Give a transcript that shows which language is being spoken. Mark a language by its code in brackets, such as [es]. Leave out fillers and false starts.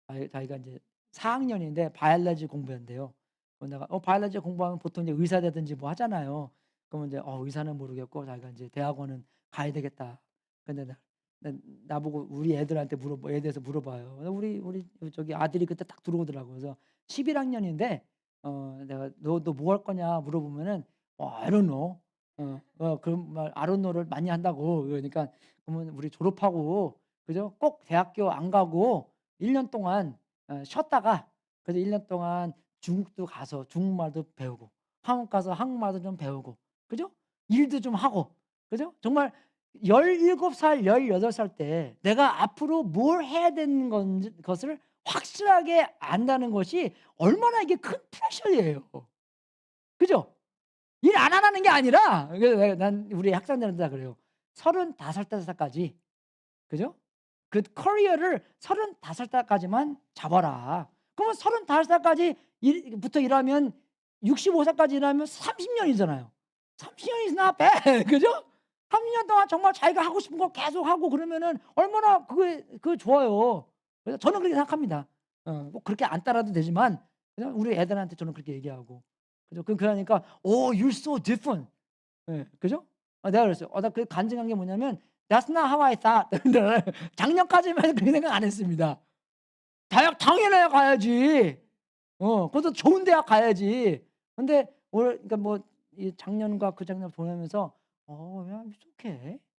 [ko] 자기가 인제 4 학년인데 바이올로지 공부한대요. 내가 바이올로지 공부하면 보통 이제 의사 되든지 뭐 하잖아요. 그러면 이제 의사는 모르겠고 자기가 인제 '대학원은 가야 되겠다.' 근데 나 나보고 우리 애들한테 애에 대해서 물어봐요. 우리 저기 아들이 그때 딱 들어오더라고요. 그래서 11 학년인데 내가 "너 뭐 할 거냐?" 물어보면은 [en] "I don't know." [ko] 그런 말 [en] I don't know [ko] 를 많이 한다고. 그러니까 그러면 우리 졸업하고 그죠? 꼭 대학교 안 가고 1년 동안 쉬었다가 그래서 1년 동안 중국도 가서 중국말도 배우고 한국 가서 한국말도 좀 배우고 그죠? 일도 좀 하고 그죠? 정말 17 살 18살 때 내가 앞으로 뭘 해야 되는 건지 것을 확실하게 안다는 것이 얼마나 이게 큰 프레셔예요. 그죠? 일 안 하라는 게 아니라 그래서 난 우리 학생들한테 다 그래요. 35 살까지 그죠? 그 커리어를 35 살까지만 잡아라. 그러면 35 살까지 부터 일하면 65 살까지 일하면 30 년이잖아요. 30 년이 [en] not bad [ko] 그죠? 30년 동안 정말 자기가 하고 싶은 거 계속하고 그러면은 얼마나 그게 좋아요. 그래서 저는 그렇게 생각합니다. 꼭 그렇게 안 따라도 되지만 그냥 우리 애들한테 저는 그렇게 얘기하고. 그죠? 그러니까 [en] "Oh you're so different." [ko] 예. 그죠? 내가 그랬어요. 나 그 간증한 게 뭐냐면 [en] "That's not how I thought." [ko] 작년까지만 해도 그렇게 생각 안 했습니다. 대학 당연히 가야지. 그것도 좋은 대학 가야지. 근데 그러니까 뭐 이 작년과 그 작년 보내면서 야 [en] it's okay.